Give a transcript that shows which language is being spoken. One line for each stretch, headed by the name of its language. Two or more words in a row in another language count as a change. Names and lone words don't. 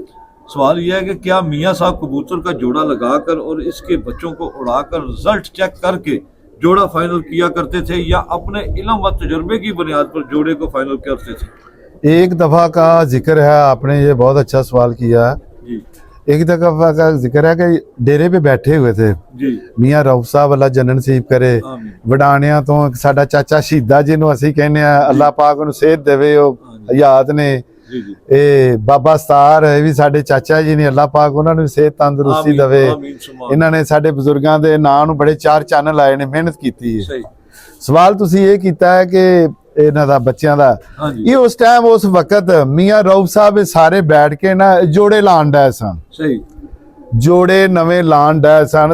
Urdu: سوال یہ ہے کہ کیا میاں صاحب کبوتر کا جوڑا لگاکر اور اس کے بچوں کو اڑاکر
English: result check
Urdu: کرکے جوڑا فائنل کیا کرتے تھے، یا اپنے علم و تجربے کی بنیاد پر جوڑے کو فائنل کرتے تھے? ایک دفعہ کا ذکر ہے، آپ نے یہ بہت اچھا سوال کیا. जी ایک دفعہ کا ذکر ہے کہ ڈیرے پہ بیٹھے ہوئے تھے जी میاں رؤف صاحب، اللہ جنت نصیب کرے, आमीन।
Punjabi: ਵਡਾਣਿਆਂ ਤੋਂ ਸਾਡਾ ਚਾਚਾ ਸ਼ਹੀਦਾ ਜਿਹਨੂੰ ਅਸੀਂ ਕਹਿੰਦੇ ਆ, ਅੱਲਾਹ ਪਾਕ ਉਹਨੂੰ ਸਿਹਤ ਦੇਵੇ, ਉਹ ਹਯਾਤ ਨੇ।
Urdu: جی جی
Punjabi: ਇਹ ਬਾਬਾ ਸਤਾਰ ਇਹ ਵੀ ਸਾਡੇ ਚਾਚਾ ਜੀ ਨੇ, ਅੱਲਾਹ ਪਾਕ ਉਹਨਾਂ ਨੂੰ ਸਿਹਤ ਤੰਦਰੁਸਤੀ
Urdu: आमीन,
Punjabi: ਦੇਵੇ।
Urdu: آمین، سبحان.
Punjabi: ਇਹਨਾਂ ਨੇ ਸਾਡੇ ਬਜ਼ੁਰਗਾਂ ਦੇ ਨਾਂ ਨੂੰ ਬੜੇ 4 ਚੰਨ ਲਾਏ ਨੇ, ਮਿਹਨਤ ਕੀਤੀ ਹੈ।
Urdu: सही
Punjabi: ਸਵਾਲ ਤੁਸੀਂ ਇਹ ਕੀਤਾ ਹੈ ਕਿ ਇਹਨਾਂ ਦਾ ਬੱਚਿਆਂ ਦਾ,
Urdu: ہاں جی
Punjabi: ਇਹ ਉਸ ਟਾਈਮ ਉਸ ਵਕਤ ਮੀਆਂ ਰਊਫ ਸਾਹਿਬ ਇਹ ਸਾਰੇ ਬੈਠ ਕੇ ਨਾ ਜੋੜੇ ਲਾਣ ਡਏ ਸਨ,
Urdu: सही
Punjabi: ਜੋੜੇ ਨਵੇਂ ਲਾਣ ਡਏ ਸਨ।